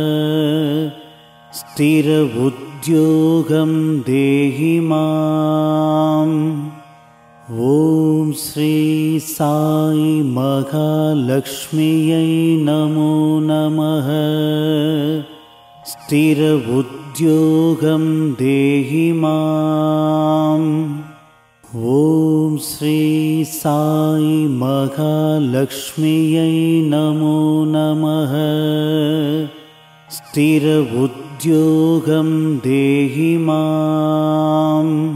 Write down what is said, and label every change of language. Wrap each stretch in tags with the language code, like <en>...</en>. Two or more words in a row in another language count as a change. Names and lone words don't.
<sa>स्थिर उद्योगं देहि माम्. ॐ श्री साई महालक्ष्म्यै नमो नमः. स्थिर उद्योगं देहि माम्. ॐ श्री साई महालक्ष्म्यै नमो नमः। स्थिर उद्योगं देहि माम्।</sa>